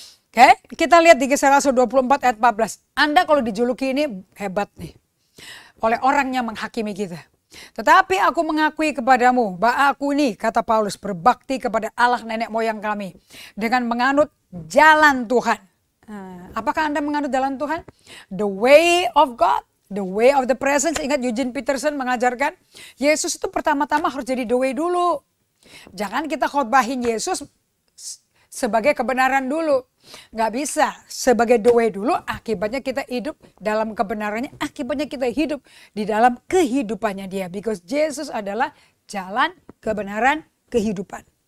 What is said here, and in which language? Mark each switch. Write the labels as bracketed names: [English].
[Indonesian] Oke, kita lihat di Kisah Rasul 24 ayat 14. Anda kalau dijuluki ini hebat nih, oleh orang yang menghakimi kita. Tetapi aku mengakui kepadamu bahwa aku ini, kata Paulus, berbakti kepada Allah nenek moyang kami dengan menganut jalan Tuhan. Apakah Anda menganut jalan Tuhan? [English] The way of God, the way of the presence. [Indonesian] Ingat Eugene Peterson mengajarkan, Yesus itu pertama-tama harus jadi [English] the way [Indonesian] dulu. Jangan kita khotbahin Yesus sebagai kebenaran dulu. Nggak bisa. Sebagai [English] the way [Indonesian] dulu, akibatnya kita hidup dalam kebenarannya. Akibatnya kita hidup di dalam kehidupannya dia. [English] Because [Indonesian] Jesus adalah jalan, kebenaran, kehidupan.